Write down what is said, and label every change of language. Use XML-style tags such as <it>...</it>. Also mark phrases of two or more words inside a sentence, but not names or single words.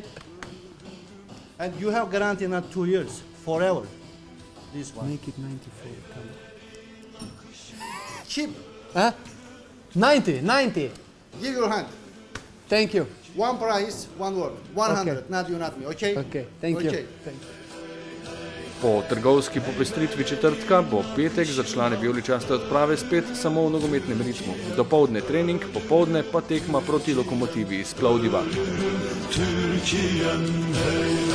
<en>And you have guarantee not 2 years, forever. This one. Make it 94. Come Cheap. on. Huh? 90. Give your hand. Thank you. One price, one word. 100, Okay. not you, not me, okay? Okay. Thank you. Okay. Thank you.</en> <sl>Po trgovski popestritvi četrtka bo petek za člane vijoličaste odprave spet samo v nogometnem ritmu. Dopoldne trening, popoldne pa tekma proti Lokomotivi iz Plovdiva.</sl>